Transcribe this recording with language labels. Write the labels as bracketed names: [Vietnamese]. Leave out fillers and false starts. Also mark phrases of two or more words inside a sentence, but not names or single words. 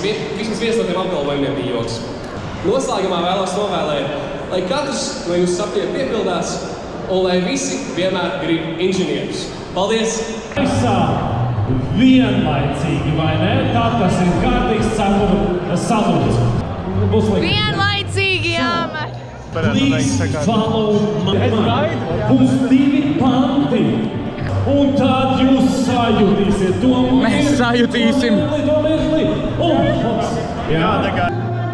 [Latvian] Vismaz viens no tiem apgalvojumiem bija joks. Noslēgumā vēlos novēlēt, lai katrs no jūsu sapņiem piepildās un lai visi vienmēr grib inženierus. Paldies! Visā vienlaicīgi, vai ne? Tā tas ir kārtīgs salūts. Vienlaicīgi jāmet! [English] Please follow my mind. [Latvian] Būs 2 panti. Un tad jūs sajutīsiet to. Mēs sajutīsim. Jā, tā kā.